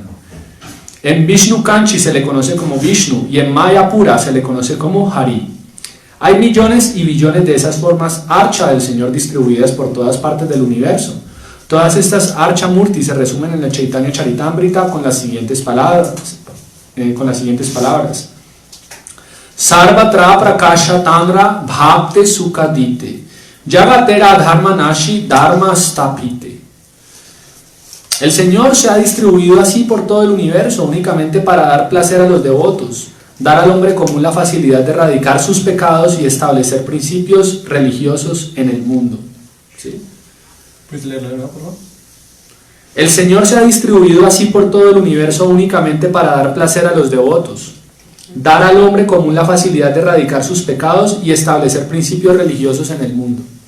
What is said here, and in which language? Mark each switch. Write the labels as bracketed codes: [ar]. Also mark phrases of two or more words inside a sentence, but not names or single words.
[es] En Vishnu Kanchi se le conoce como Vishnu y en Mayapura se le conoce como Hari. Hay millones y billones de esas formas Archa del Señor distribuidas por todas partes del universo. Todas estas Archa Murti se resumen en el Chaitanya Charitamrita con las siguientes palabras. [bn] সর্বত্র প্রকাশ তাঁর ভক্তে সুখ দিতে জগতের ধর্ম নাশি ধর্ম স্থাপিতে. [es] El Señor se ha distribuido así por todo el universo únicamente para dar placer a los devotos, dar al hombre común la facilidad de erradicar sus pecados y establecer principios religiosos en el mundo. ¿Sí? ¿Puedes leerlo, por favor? El Señor se ha distribuido así por todo el universo únicamente para dar placer a los devotos, dar al hombre común la facilidad de erradicar sus pecados y establecer principios religiosos en el mundo.